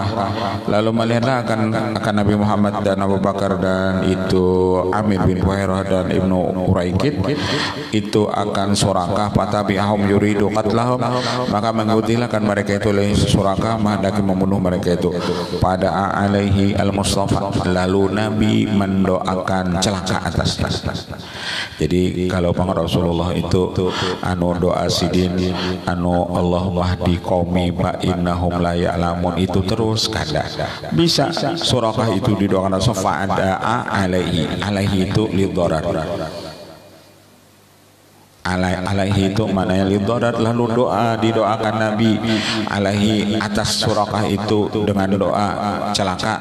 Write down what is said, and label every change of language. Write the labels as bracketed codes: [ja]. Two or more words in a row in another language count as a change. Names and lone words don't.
[ms] Lalu melihatlah akan Nabi Muhammad dan Abu Bakar dan itu Amir bin Buhairah dan Ibnu Uraikid itu akan surakah. [ar] فتبعهم يريد قتلهم, [ms] maka mengikutilah kan mereka itu oleh surakah menghendaki membunuh mereka itu. [ar] Pada عليه المصطفى, [ms] lalu Nabi mendoakan celaka atasnya. [bjn] Jadi kalau Bang Rasulullah itu anu doa sidin anu [ar] اللهم اهد قومي فإنهم لا يعلمون [bjn] itu terus kada bisa. [ms] Surakah itu didoakan Rasul [ar] فدعا عليه [ms] itu lidharar, alaihi itu maknanya lidharar, lalu didoakan Nabi alaihi atas Surakah itu dengan doa celaka.